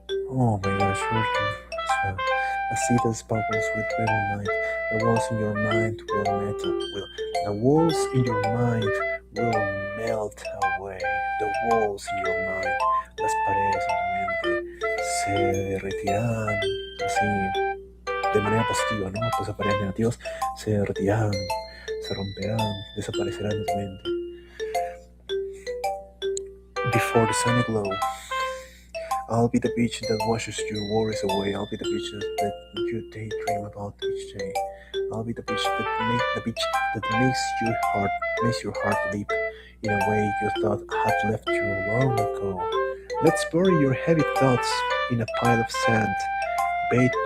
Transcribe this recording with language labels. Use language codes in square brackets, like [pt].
[en] Oh my gosh, well, a sea that sparkles with brilliant light. The walls in your mind the walls in your mind will melt away. The walls in your mind, [es] las paredes en tu mente se derretirán así de manera positiva, ¿no? Pues las paredes negativas se derretirán, se romperán, desaparecerán de tu mente. [en] Before the sunny glow, I'll be the beach that washes your worries away. I'll be the beach that you daydream about each day. I'll be the beach that makes your heart leap in a way you thought had left you long ago. Let's bury your heavy thoughts in a pile of sand, bathe